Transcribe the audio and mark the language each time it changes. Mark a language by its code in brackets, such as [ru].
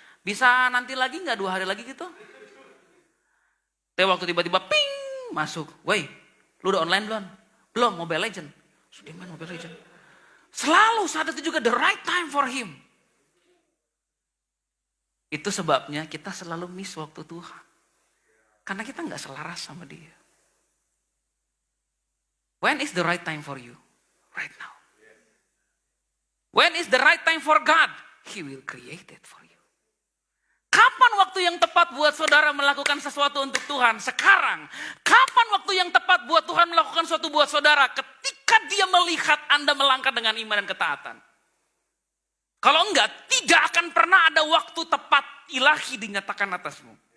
[id] Bisa nanti lagi nggak 2 hari lagi gitu? Tapi waktu tiba-tiba ping masuk. Woi, lu udah online belum? Belum, Mobile Legend. Sudah main Mobile Legend. Selalu saat itu juga [en] the right time for him. [id] Itu sebabnya kita selalu miss waktu Tuhan. Karena kita nggak selaras sama dia. [en] When is the right time for you? Right now. When is the right time for God? He will create it for you. [id] Kapan waktu yang tepat buat saudara melakukan sesuatu untuk Tuhan? Sekarang. Kapan waktu yang tepat buat Tuhan melakukan sesuatu buat saudara? Ketika dia melihat Anda melangkah dengan iman dan ketaatan. Kalau enggak, tidak akan pernah ada waktu tepat ilahi dinyatakan atasmu.